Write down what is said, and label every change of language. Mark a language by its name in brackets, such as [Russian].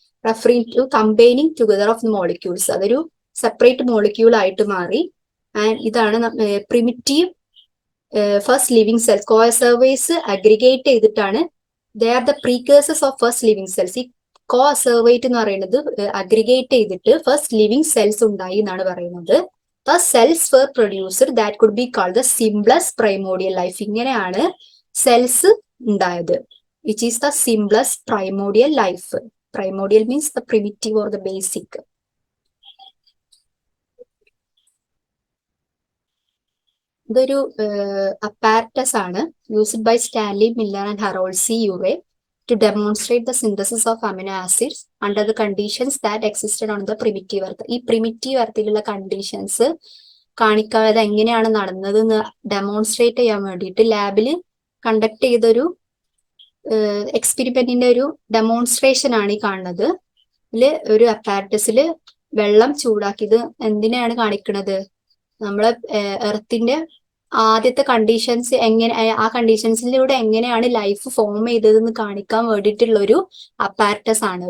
[English] referring to combining together of the molecules, [Malayalam] അതൊരു separate molecule ആയിട്ട് മാറി. ആൻഡ് ഇതാണ് പ്രിമിറ്റീവ് ഫസ്റ്റ് ലിവിങ് സെൽസ്. കോ അസർവേസ് aggregate ചെയ്തിട്ടാണ്, [English] They are the precursors of first living cells. [Malayalam] ഈ കോ അസർവേറ്റ് എന്ന് പറയുന്നത് അഗ്രിഗേറ്റ് ചെയ്തിട്ട് ഫസ്റ്റ് ലിവിങ് സെൽസ് ഉണ്ടായി എന്നാണ് പറയുന്നത്. [English] The cells were produced that could be called the simplest primordial life. [Malayalam] ഇങ്ങനെയാണ് സെൽസ് ഉണ്ടായത്. [English] Which is the simplest primordial life. Primordial means the primitive or the basic. [Malayalam] ഇതൊരു [English] apparatus [Malayalam] ആണ് [English] used by Stanley Miller and Harold C. Urey to demonstrate the synthesis of amino acids under the conditions that existed on the primitive earth. [Malayalam] ഈ primitive earthലുള്ള conditions കാണിക്കാതെ എങ്ങനെയാണ് നടന്നത് എന്ന് demonstrate ചെയ്യാൻ വേണ്ടിയിട്ട് ലാബിൽ കണ്ടക്ട് ചെയ്തൊരു എക്സ്പെരിമെന്റിന്റെ ഒരു ഡെമോൺസ്ട്രേഷൻ ആണ് ഈ കാണുന്നത്. ഇതില് ഒരു അപ്പാരറ്റസിൽ വെള്ളം ചൂടാക്കിയത് എന്തിനാണ് കാണിക്കുന്നത്, നമ്മളെ എർത്തിന്റെ ആദ്യത്തെ കണ്ടീഷൻസ് എങ്ങനെ, ആ കണ്ടീഷൻസിലൂടെ എങ്ങനെയാണ് ലൈഫ് ഫോം ചെയ്തതെന്ന് കാണിക്കാൻ വേണ്ടിയിട്ടുള്ള ഒരു അപ്പാരറ്റസ് ആണ്.